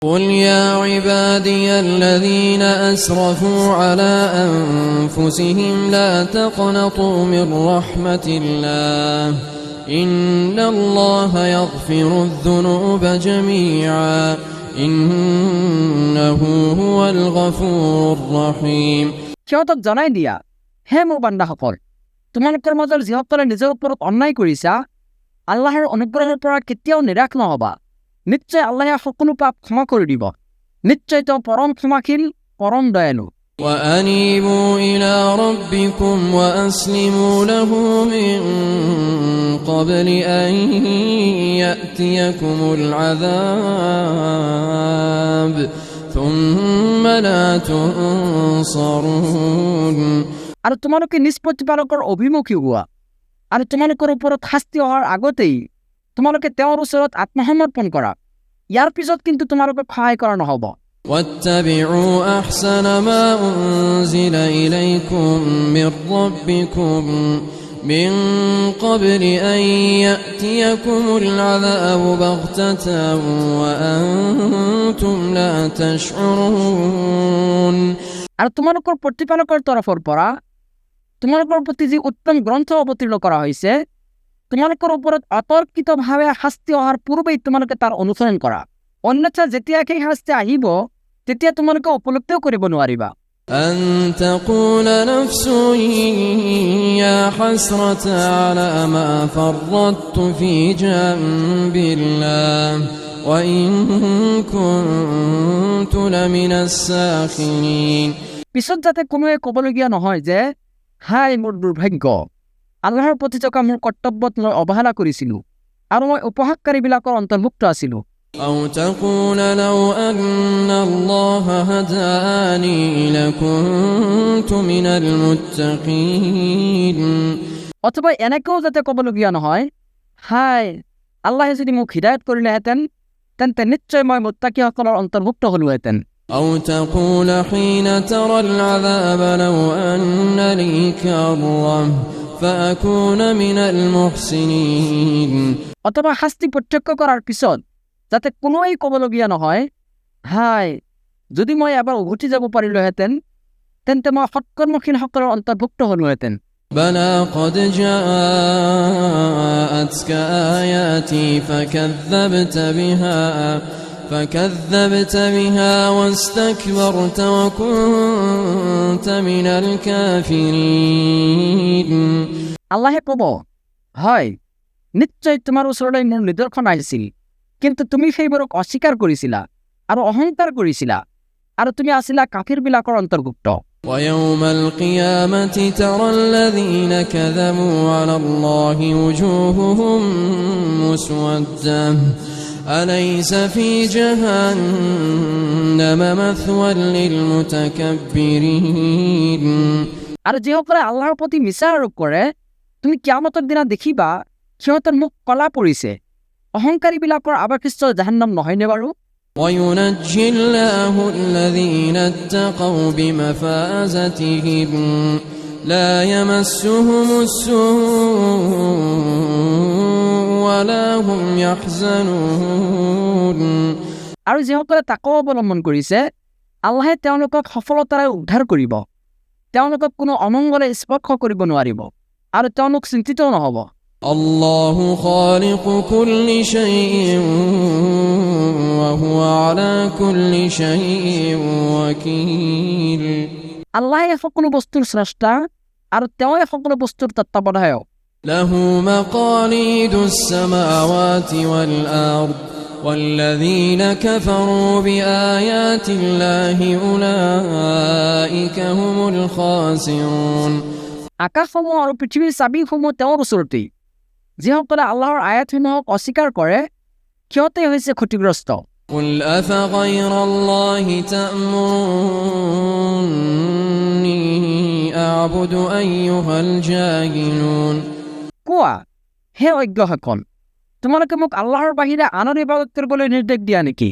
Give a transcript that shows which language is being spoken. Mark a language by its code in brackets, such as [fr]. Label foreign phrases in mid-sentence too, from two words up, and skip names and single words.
[ar] قل يا عبادي الذين أسرفوا على أنفسهم لا تقنطوا من رحمة الله إن الله يغفر الذنوب جميعا إنه هو الغفور الرحيم [as] সিহঁতক জনাই দিয়া, হে মোৰ বান্দাসকল, তোমালোকৰ মাজৰ যিসকলে নিজৰ ওপৰত অন্যায় কৰিছা, আল্লাহৰ অনুগ্ৰহৰ পৰা কেতিয়াও নিৰাশ নহবা। নিশ্চয় আল্লাহে সকলো পাপ ক্ষমা কৰি দিব। নিশ্চয় তেওঁ পৰম ক্ষমাশীল, পৰম দয়ালু। [ar] وأنيبوا إلى ربكم وأسلموا له من قبل أن يأتيكم العذاب ثم لا تنصرون [as] আৰু তোমালোকে নিজ প্ৰতিপালকৰ অভিমুখী হোৱা, আৰু তোমালোকৰ ওপৰত শাস্তি অহাৰ আগতেই তোমালোকে তেওঁৰ ওচৰত আত্মসমৰ্পণ কৰা। ইয়াৰ পিছত কিন্তু তোমালোকক সহায় কৰা নহ'ব। [ar] واتبعوا أحسن ما أنزل إليكم من ربكم من قبل أن يأتيكم العذاب بغتة وأنتم لا تشعرون [as] আৰু তোমালোকৰ প্ৰতিপালকৰ তৰফৰ পৰা তোমালোকৰ প্ৰতি যি উত্তম গ্ৰন্থ অৱতীৰ্ণ কৰা হৈছে, তোমালোকৰ ওপৰত অতৰ্কিতভাৱে শাস্তি অহাৰ পূৰ্বেই তোমালোকে তাৰ অনুসৰণ কৰা। অন্যথা যেতিয়া সেই শাস্তি আহিব, তেতিয়া তোমালোকে উপলব্ধিও কৰিব নোৱাৰিবা। [ar] أن تقول نفس يا حسرة على ما فرطت في جنب الله وإن كنت لمن الساخرين [as] পিছত যাতে কোনোৱে ক'বলগীয়া নহয় যে, হাই মোৰ দুৰ্ভাগ্য, আল্লাহৰ প্ৰতি থকা মোৰ কৰ্তব্যত মই অৱহেলা কৰিছিলোঁ আৰু মই উপহাসকাৰীবিলাকৰ অন্তৰ্ভুক্ত আছিলোঁ। [ar] أو تقول لو أن الله هداني لكنت من المتقين [as] অথবা এনেকেও যাতে ক'বলগীয়া নহয়, হাই আল্লাহে যদি মোক হিদায়ত কৰিলেহেঁতেন, তেন্তে নিশ্চয় মই মুত্তাকিসকলৰ অন্তৰ্ভুক্ত হ'লোহেঁতেন। [ar] أو تقول حين ترى العذاب لو أن لي كرة فأكون من المحسنين [as] অথবা শাস্তি প্ৰত্যক্ষ কৰাৰ পিছত যাতে কোনোৱেই ক'বলগীয়া নহয়, হাই যদি মই এবাৰ উভতি যাব পাৰিলোহেঁতেন, তেন্তে মই সৎকৰ্মশীলসকলৰ অন্তৰ্ভুক্ত হ'লোহেঁতেন। [ar] بلى قد جاءتك آياتي فكذبت بها واستكبرت وكنت من الكافرين [as] আল্লাহে ক'ব, হয় নিশ্চয় তোমাৰ ওচৰলৈ মোৰ নিদৰ্শন আহিছিল, কিন্তু তুমি সেইবোৰক অস্বীকাৰ কৰিছিলা আৰু অহংকাৰ কৰিছিলা, আৰু তুমি আছিলা কাফিৰবিলাকৰ অন্তৰ্ভুক্ত। [ar] ويوم القيامة ترى الذين كذبوا على الله وجوههم مسودة أليس في جهنم مثوى للمتكبرين [as] আৰু যিসকলে আল্লাহৰ প্ৰতি মিছা আৰোপ কৰে, তুমি কিয়ামতৰ দিনা দেখিবা সিহঁতৰ মুখ কলা পৰিছে। অহংকাৰীবিলাকৰ আৱাসস্থল জাহান্নাম নহয়নে বাৰু? [ar] وينجي الله الذين اتقوا بمفازتهم لا يمسهم السوء ولا هم يحزنون [as] আৰু যিসকলে তাকৱা অৱলম্বন কৰিছে, আল্লাহে তেওঁলোকক সফলতাৰে উদ্ধাৰ কৰিব। তেওঁলোকক কোনো অমংগলে স্পৰ্শ কৰিব নোৱাৰিব আৰু তেওঁলোক চিন্তিতও নহ'ব। [ar] الله خالق كل شيء وهو على كل شيء وكيل [as] আল্লাহে সকলো বস্তুৰ স্ৰষ্টা আৰু তেওঁৱে সকলো বস্তুৰ তত্ত্বাৱধায়ক। [ar] له مقاليد السماوات والأرض والذين كفروا بآيات الله أولئك هم الخاسرون [as] আকাশসমূহ আৰু পৃথিৱীৰ চাবিসমূহ তেওঁৰ ওচৰতেই। যিসকলে আল্লাহৰ আয়াতসমূহক অস্বীকাৰ কৰে, সিহঁতেই হৈছে ক্ষতিগ্ৰস্ত। [ar] قل أفغير الله تأمروني أعبد أيها الجاهلون [as] কোৱা, হে অজ্ঞসকল, তোমালোকে মোক আল্লাহৰ বাহিৰে আনৰ ইবাদত কৰিবলৈ নিৰ্দেশ দিয়া নেকি?